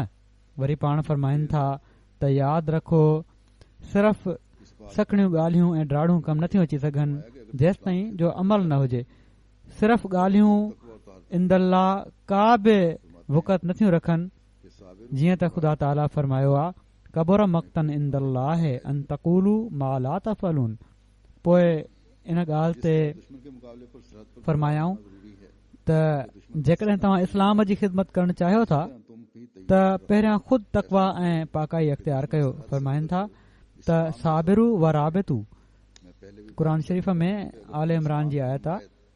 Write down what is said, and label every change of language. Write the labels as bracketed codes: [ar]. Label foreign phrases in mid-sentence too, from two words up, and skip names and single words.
[sd] वरी पाण फरमाइनि था त यादि रखो सिर्फ़ सकड़ियूं ॻाल्हियूं ऐं ड्राड़ूं कम नथियूं अची सघनि जेसि ताईं जो अमल न हुजे। सिर्फ़ ॻाल्हियूं इंदल्ला का बि वुक़त नथियूं रखनि। जीअं त ख़ुदा ताला फरमायो आहे [ar] كبر مقتا عند الله أن تقولوا ما لا تفعلون. [sd] पोइ इन ॻाल्हि ते फरमायाऊं त जेकॾहिं तव्हां इस्लाम जी ख़िदमत करणु चाहियो था त पहिरियां ख़ुदि तक़वा ऐं पाकाई अख़्तियार कयो। फरमाइनि था त [ar] صابروا ورابطوا. [sd] क़ुर शरीफ़ में आल इमरान जी आयत आहे।